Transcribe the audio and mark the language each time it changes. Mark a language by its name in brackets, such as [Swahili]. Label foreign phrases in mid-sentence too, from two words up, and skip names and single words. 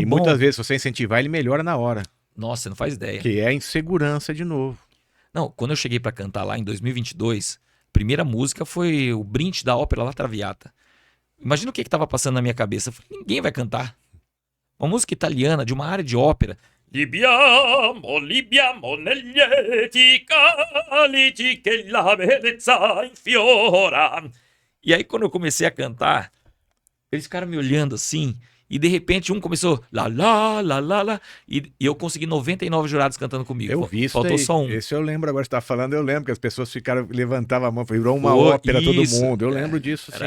[Portuguese] E muitas vezes, se você incentivar, ele melhora na hora. Nossa, você não faz ideia. Que é a insegurança de novo. Não, quando eu cheguei para cantar lá em 2022, a primeira música foi o Brint da ópera La Traviata. Imagina o que tava passando na minha cabeça. Eu falei, ninguém vai cantar. Uma música italiana de uma área de ópera. [Italian] Libiamo negli eti calici che la bellezza infiora. [Portuguese] E aí quando eu comecei a cantar, eles ficaram me olhando assim, e de repente um começou lá, e eu consegui 99 jurados cantando comigo. Eu vi isso. Faltou daí. só um. Esse eu lembro, agora você tá falando, eu lembro que as pessoas levantavam a mão, virou uma ópera todo mundo. Eu lembro disso, sim.